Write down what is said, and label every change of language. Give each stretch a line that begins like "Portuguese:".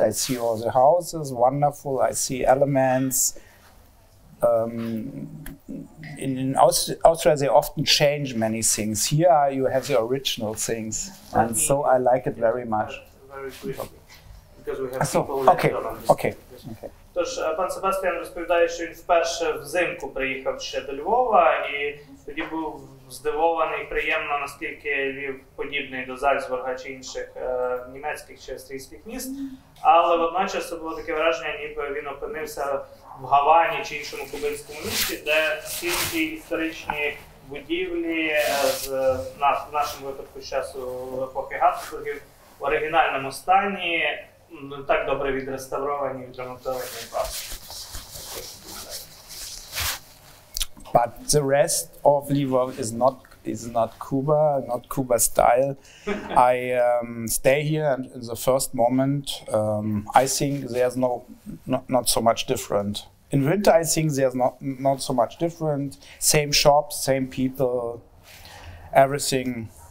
English: I see all the houses, wonderful. I see elements. In Austria, they often change many things. Here, you have the original things, and so I like it very much. Very quickly, because we have people okay. Okay.
Ukrainian: Тож, пан Себастіан розповідає, що він вперше взимку приїхав ще до Львова, і тоді був здивований приємно, наскільки Львів подібний до Зальцбурга чи інших німецьких чи австрійських міст, але водночас це було таке враження, ніби він опинився в Гавані чи іншому кубинському місті, де всі ці історичні будівлі в нашому випадку з часу епохи Габсбургів в оригінальному стані, не так добре відреставровані, відремонтовані класи.
English: But the rest of Lviv is not Cuba style. I stay here, and in the first moment, I think there's not so much different. In winter, I think there's not so much different. Same shops, same people, everything.